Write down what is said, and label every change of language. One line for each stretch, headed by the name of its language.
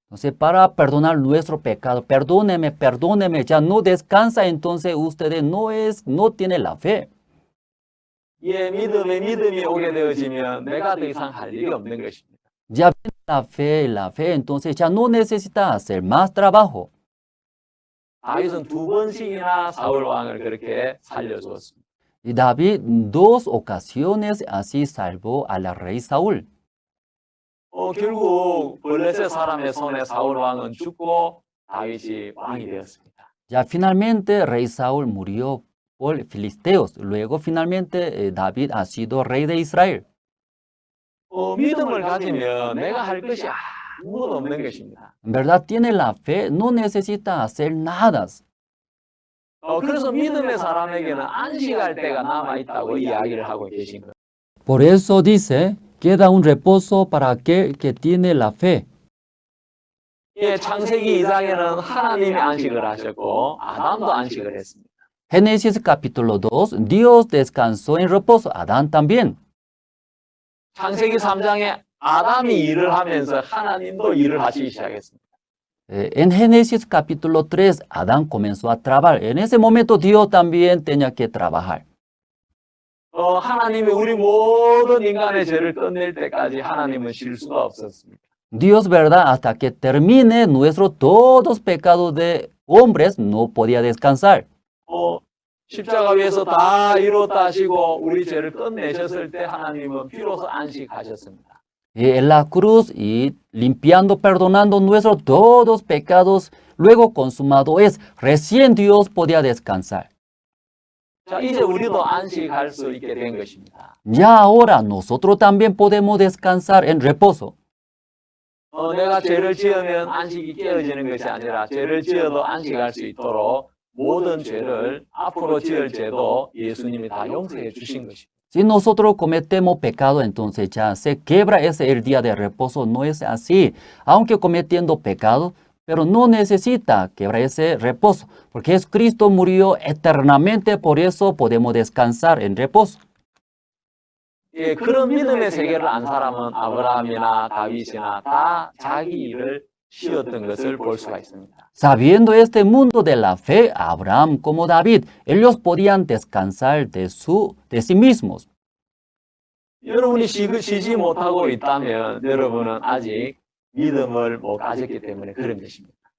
Spanish: Entonces para perdonar nuestro pecado, perdóneme, perdóneme, ya no descansa, entonces ustedes no tienen la fe.
Korean: 예, 믿음이 오게 되어지면 내가 더 이상 할 일이 없는 것입니다.
Spanish: Ya viene la fe, entonces ya no necesita hacer más trabajo.
Korean: 다윗은 2번씩이나 사울 왕을 그렇게 살려주었습니다.
Spanish: Y David 2 ocasiones así salvó al rey Saúl.
Korean: 결국 블레셋 사람의 손에 사울 왕은 죽고 다윗이 왕이 되었습니다.
Spanish: Ya finalmente rey Saúl murió por filisteos. Luego finalmente David ha sido rey de Israel.
Korean: 믿음을 가지면 내가 할 것이 아무것도 없는 것입니다.
Spanish: En verdad tiene la fe, no necesita hacer nada.
Korean: 그래서 믿음의 사람에게는 안식할 때가 남아있다고 이야기를 하고 계신 거예요.
Spanish: Por eso dice, queda un reposo para aquel que tiene la fe.
Korean: 예, 창세기 2장에는 하나님이 안식을 하셨고 아담도 안식을 했습니다.
Spanish: Génesis capítulo 2, Dios descansó en reposo, Adán también.
Korean: 창세기 3장에 아담이 일을 하면서 하나님도 일을 하시기 시작했습니다.
Spanish: En Génesis capítulo 3, Adán comenzó a trabajar. En ese momento Dios también tenía que trabajar.
Korean: 하나님이 우리 모든 인간의 죄를 끝낼 때까지 하나님은 쉴 수가 없었습니다.
Spanish: Dios, ¿verdad? Hasta que termine nuestros todos pecados de hombres, no podía descansar.
Korean: 십자가 위에서 다 이뤘다 하시고 우리 죄를 끝내셨을 때 하나님은 비로소 안식하셨습니다.
Spanish: En la cruz y limpiando, perdonando nuestros todos pecados, luego consumado es, recién Dios podía descansar.
Korean: 자, 이제 우리도 안식할 수 있게 된 것입니다.
Spanish: Ya ahora nosotros también podemos descansar en reposo.
Korean: 내가 죄를 지으면 안식이 깨어지는 것이 아니라 죄를 지어도 안식할 수 있도록 모든 죄를 앞으로 지을 죄도 예수님이 다 용서해 주신 것입니다.
Spanish: Si nosotros cometemos pecado, entonces ya se quebra el día de reposo. No es así. Aunque cometiendo pecado, pero no necesita quebrar ese reposo, porque Jesucristo murió eternamente, por eso podemos descansar en reposo.
Korean: 예, 그런 믿음의 세계를 안 사람은 아브라함이나 다윗이나 다 자기 일을 쉬었던 것을 볼 수가 있습니다.
Spanish: Sabiendo este mundo de la fe, Abraham como David, ellos podían descansar de sí mismos.
Korean: 여러분이 쉬지 못하고 있다면 여러분은 아직 믿음을 못 가졌기 때문에 그런 것입니다.